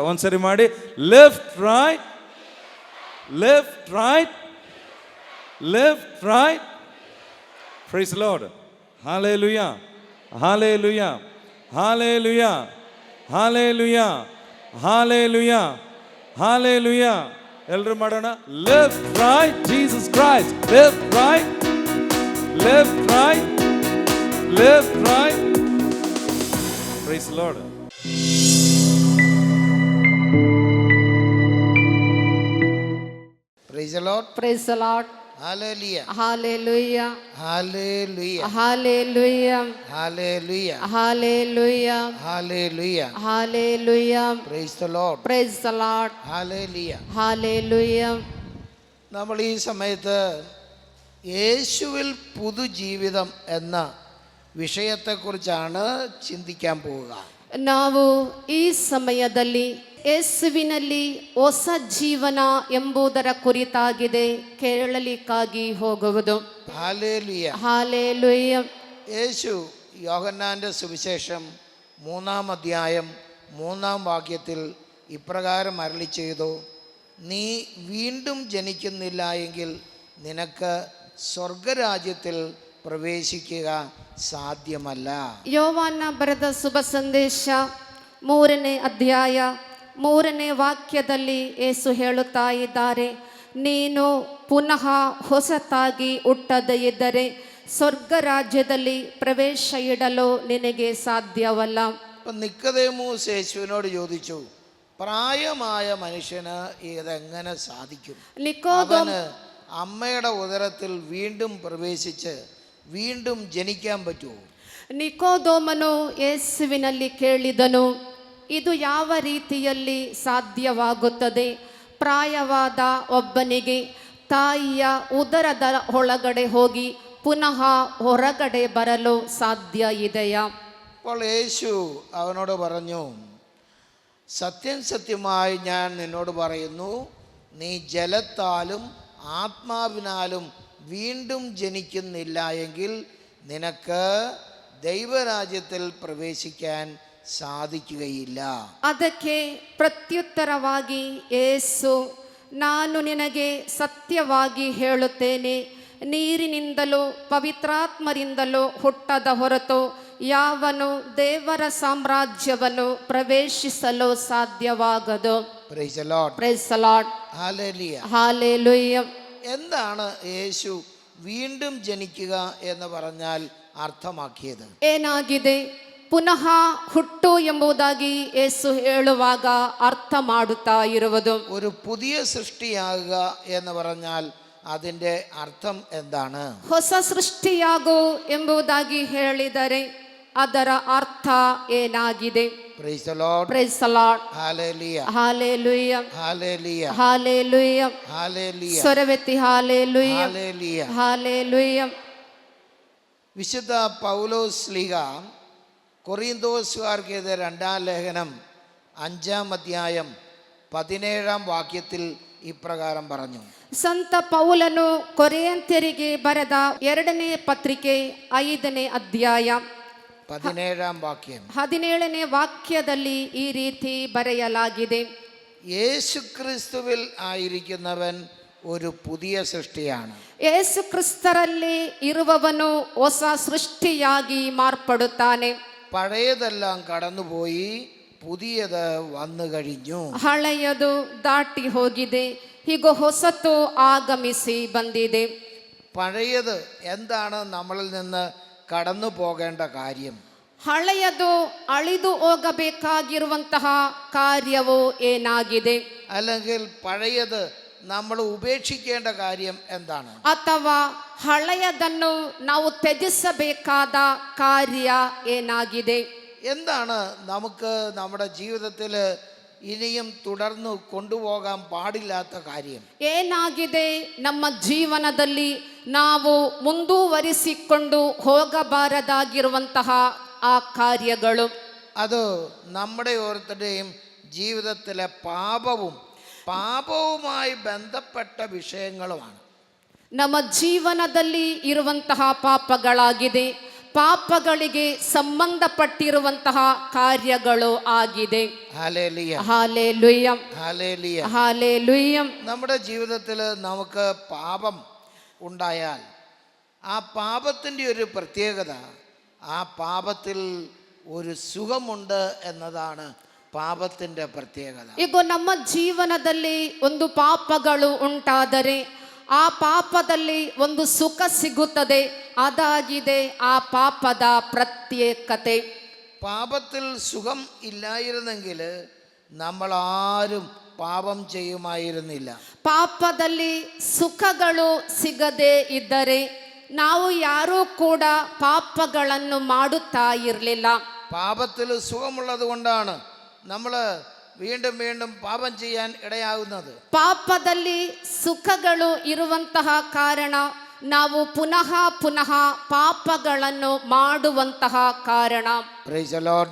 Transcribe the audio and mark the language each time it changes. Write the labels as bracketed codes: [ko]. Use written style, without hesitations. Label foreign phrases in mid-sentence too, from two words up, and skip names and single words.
[kn] ಒಂದ್ಸರಿ ಮಾಡಿ. [en] left right praise Lord. Hallelujah Hallelujah Hallelujah Hallelujah Hallelujah Hallelujah. [kn] ಎಲ್ಲರೂ ಮಾಡೋಣ. [en] left right Jesus Christ. left right praise Lord. Praise the Lord. Praise the Lord. Hallelujah. Hallelujah. Hallelujah. Hallelujah. Hallelujah. Hallelujah. Hallelujah. Hallelujah. Praise the Lord. Praise the Lord. Hallelujah. Hallelujah. [ml] നമ്മൾ ഈ സമയത്ത് യേശുവിൽ പുതുജീവിതം എന്ന വിഷയത്തെക്കുറിച്ചാണ് ചിന്തിക്കാൻ പോവുക. [kn] ನಾವು ಈ ಸಮಯದಲ್ಲಿ ಯೇಸುವಿನಲ್ಲಿ ಹೊಸ ಜೀವನ ಎಂಬುದರ ಕುರಿತಾಗಿದೆ ಕೇಳಲಿಕ್ಕಾಗಿ ಹೋಗುವುದು. ഹല്ലേലൂയ. ഹല്ലേലൂയ. [ml] യേശു യോഹന്നാന്റെ സുവിശേഷം 3-ാം അധ്യായം 3-ാം വാക്യത്തിൽ ഇപ്രകാരം അരുളി ചെയ്തു, നീ വീണ്ടും ജനിക്കുന്നില്ല എങ്കിൽ നിനക്ക് സ്വർഗരാജ്യത്തിൽ പ്രവേശിക്കുക സാധ്യമല്ല. [kn] ಯೋವಾನ ಬರೆದ ಶುಭ ಸಂದೇಶ 3ನೇ ಅಧ್ಯಾಯ 3ನೇ ವಾಕ್ಯದಲ್ಲಿ ಯೇಸು ಹೇಳುತ್ತಾ ಇದ್ದಾರೆ, ನೀನು ಪುನಃ ಹೊಸತಾಗಿ ಹುಟ್ಟದೇ ಇದ್ದರೆ ಸ್ವರ್ಗ ರಾಜ್ಯದಲ್ಲಿ ಪ್ರವೇಶ ಇಡಲು ನಿನಗೆ ಸಾಧ್ಯವಲ್ಲ. [ml] അപ്പം നിക്കോദേമോസ് യേശുവിനോട് ചോദിച്ചു, പ്രായമായ മനുഷ്യന് ഇതെങ്ങനെ സാധിക്കും? അവന് അമ്മയുടെ ഉദരത്തിൽ വീണ്ടും പ്രവേശിച്ച് വീണ്ടും ജനിക്കാൻ പറ്റുമോ? [kn] ನಿಕೋದೋಮನು ಯೇಸುವಿನಲ್ಲಿ ಕೇಳಿದನು, ಇದು ಯಾವ ರೀತಿಯಲ್ಲಿ ಸಾಧ್ಯವಾಗುತ್ತದೆ? ಪ್ರಾಯವಾದ ಒಬ್ಬನಿಗೆ ತಾಯಿಯ ಉದರದ ಒಳಗಡೆ ಹೋಗಿ ಪುನಃ ಹೊರಗಡೆ ಬರಲು ಸಾಧ್ಯ ಇದೆಯಾ? [ml] അപ്പോൾ യേശു അവനോട് പറഞ്ഞു, സത്യം സത്യമായി ഞാൻ നിന്നോട് പറയുന്നു, നീ ജലത്താലും ആത്മാവിനാലും വീണ്ടും ജനിക്കുന്നില്ല എങ്കിൽ നിനക്ക് ദൈവരാജ്യത്തിൽ പ്രവേശിക്കാൻ സാധിക്കുകയില്ല. [kn] ಅದಕ್ಕೆ ಪ್ರತ್ಯುತ್ತರವಾಗಿ ಯೇಸು, ನಾನು ನಿನಗೆ ಸತ್ಯವಾಗಿ ಹೇಳುತ್ತೇನೆ, ನೀರಿನಿಂದಲೂ ಪವಿತ್ರಾತ್ಮರಿಂದಲೂ ಹುಟ್ಟದ ಹೊರತು ಯಾವನು ದೇವರ ಸಾಮ್ರಾಜ್ಯವನ್ನು ಪ್ರವೇಶಿಸಲು ಸಾಧ್ಯವಾಗದು. [en] Praise the Lord. Praise the Lord. Hallelujah. Hallelujah. [ml] എന്താണ് യേശു വീണ്ടും ജനിക്കുക എന്ന് പറഞ്ഞാൽ അർത്ഥമാക്കിയത്? [kn] ಏನಾಗಿದೆ ಪುನಃ ಹುಟ್ಟು ಎಂಬುದಾಗಿ ಯೇಸು ಹೇಳುವಾಗ ಅರ್ಥ ಮಾಡುತ್ತಾ ಇರುವುದು? [ml] ഒരു പുതിയ സൃഷ്ടിയാകുക എന്ന് പറഞ്ഞാൽ അതിൻ്റെ അർത്ഥം എന്താണ്? [kn] ಹೊಸ ಸೃಷ್ಟಿಯಾಗು ಎಂಬುದಾಗಿ ಹೇಳಿದರೆ ಅದರ ಅರ್ಥ ಏನಾಗಿದೆ? [en] Praise the Lord. Praise the Lord. Hallelujah. Hallelujah. Hallelujah. Hallelujah. Hallelujah. സ്വരവെത്തി Hallelujah. Hallelujah. Hallelujah. [ml] വിശുദ്ധ പൗലോസ് ശ്ലീഹ കൊറിന്തോസുകാർക്കെതിരെ 2-ാം ലേഖനം 5-ാം അധ്യായം 17-ാം വാക്യത്തിൽ ഇപ്രകാരം പറഞ്ഞു. [kn] ಸಂತ ಪೌಲನು ಕೊರಿಂಥ್ಯರಿಗೆ ಬರೆದ 2ನೇ ಪತ್ರಿಕೆ 5ನೇ ಅಧ್ಯಾಯ [ml] 17-ാം വാക്യം. [kn] 17ನೇ ವಾಕ್ಯದಲ್ಲಿ ಈ ರೀತಿ ಬರೆಯಲಾಗಿದೆ, [ml] യേശു ക്രിസ്തുവിൽ ആയിരിക്കുന്നവൻ ഒരു പുതിയ സൃഷ്ടിയാണ്. [kn] ಯೇಸು ಕ್ರಿಸ್ತರಲ್ಲಿ ಇರುವವನು ಹೊಸ ಸೃಷ್ಟಿಯಾಗಿ ಮಾರ್ಪಡುತ್ತಾನೆ. [ml] പഴയതെല്ലാം കടന്നുപോയി, പുതിയത് വന്നു കഴിഞ്ഞു. [kn] ಹಳೆಯದು ದಾಟಿ ಹೋಗಿದೆ, ಈಗ ಹೊಸತು ಆಗಮಿಸಿ ಬಂದಿದೆ. [ml] പഴയത് എന്താണ് നമ്മളിൽ നിന്ന് കടന്നു പോകേണ്ട കാര്യം? [kn] ಹಳೆಯದು ಅಳಿದು ಹೋಗಬೇಕಾಗಿರುವಂತಹ ಕಾರ್ಯವು ಏನಾಗಿದೆ? [ml] അല്ലെങ്കിൽ പഴയത് നമ്മൾ ഉപേക്ഷിക്കേണ്ട കാര്യം എന്താണ്? [kn] ಅಥವಾ ಹಳೆಯದನ್ನು ನಾವು ತ್ಯಜಿಸಬೇಕಾದ ಕಾರ್ಯ ಏನಾಗಿದೆ? [ml] എന്താണ് നമുക്ക് നമ്മുടെ ജീവിതത്തിൽ ഇനിയും തുടർന്ന് കൊണ്ടുപോകാൻ പാടില്ലാത്ത കാര്യം? [kn] ಏನಾಗಿದೆ ನಮ್ಮ ಜೀವನದಲ್ಲಿ ನಾವು ಮುಂದುವರಿಸಿಕೊಂಡು ಹೋಗಬಾರದಾಗಿರುವಂತಹ ಆ ಕಾರ್ಯಗಳು? [ml] അത് നമ്മുടെ ഓരോരുത്തരുടെയും ജീവിതത്തിലെ പാപവുമായി ബന്ധപ്പെട്ട വിഷയങ്ങളുമാണ്. [kn] ನಮ್ಮ ಜೀವನದಲ್ಲಿ ಇರುವಂತಹ ಪಾಪಗಳಾಗಿದೆ, ಪಾಪಗಳಿಗೆ ಸಂಬಂಧಪಟ್ಟಿರುವಂತಹ ಕಾರ್ಯಗಳು ಆಗಿದೆ. [ml] ഹല്ലേലൂയ. [kn] ಹಾಲೆಲೂಯ. [ml] ഹല്ലേലൂയ. [kn] ಹಾಲೆಲೂಯ. [ml] നമ്മുടെ ജീവിതത്തിൽ നമുക്ക് പാപം ഉണ്ടായാൽ ആ പാപത്തിൻ്റെ ഒരു പ്രത്യേകത, ആ പാപത്തിൽ ഒരു സുഖമുണ്ട് എന്നതാണ് പാപത്തിൻ്റെ പ്രത്യേകത. [kn] ಈಗ ನಮ್ಮ ಜೀವನದಲ್ಲಿ ಒಂದು ಪಾಪಗಳು ಉಂಟಾದರೆ ಆ ಪಾಪದಲ್ಲಿ ಒಂದು ಸುಖ ಸಿಗುತ್ತದೆ, ಅದಾಗಿದೆ ಆ ಪಾಪದ ಪ್ರತ್ಯೇಕತೆ. [ml] പാപത്തിൽ സുഖം ഇല്ലായിരുന്നെങ്കിൽ നമ്മൾ ആരും പാപം ചെയ്യുമായിരുന്നില്ല. [kn] ಪಾಪದಲ್ಲಿ ಸುಖಗಳು ಸಿಗದೇ ಇದ್ದರೆ ನಾವು ಯಾರೂ ಕೂಡ ಪಾಪಗಳನ್ನು ಮಾಡುತ್ತಾ ಇರಲಿಲ್ಲ. [ml] പാപത്തിൽ സുഖമുള്ളത് കൊണ്ടാണ് നമ്മൾ വീണ്ടും വീണ്ടും പാപം ചെയ്യാൻ ഇടയാകുന്നത്. [kn] ಪಾಪದಲ್ಲಿ ಸುಖಗಳು ಇರುವಂತಹ ಕಾರಣ ನಾವು ಪುನಃ ಪುನಃ ಪಾಪಗಳನ್ನು ಮಾಡುವಂತಹ ಕಾರಣ. [en] Praise the Lord.